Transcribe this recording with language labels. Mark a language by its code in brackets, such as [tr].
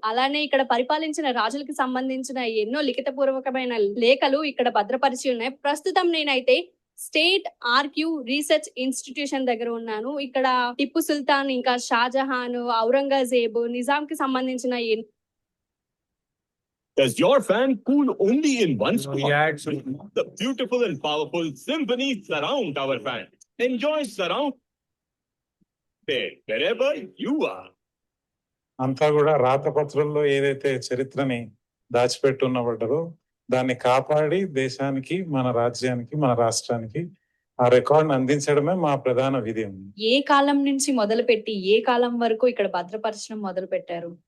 [te] అలానే ఇక్కడ పరిపాలించిన రాజులకు సంబంధించిన ఎన్నో లిఖితపూర్వకమైన లేఖలు ఇక్కడ భద్రపరిచి ఉన్నాయి. ప్రస్తుతం నేనైతే స్టేట్ ఆర్క్యూ రీసెర్చ్ ఇన్స్టిట్యూషన్ దగ్గర ఉన్నాను. ఇక్కడ టిప్పు సుల్తాన్, ఇంకా షాజహాన్, ఔరంగజేబు, నిజాం కి సంబంధించిన [en] Does your fan cool only in one spot? The beautiful and powerful symphony surround our fan. Enjoy surround there wherever you are. [te] అంతా కూడా రాతపత్రంలో ఏదైతే చరిత్రని దాచిపెట్టున్నబడ్డదో దాన్ని కాపాడి దేశానికి, మన రాజ్యానికి, మన రాష్ట్రానికి ఆ రికార్డ్ అందించడమే మా ప్రధాన విధి ఉంది. ఏ కాలం నుంచి మొదలుపెట్టి ఏ కాలం వరకు ఇక్కడ భద్రపరచడం మొదలు పెట్టారు?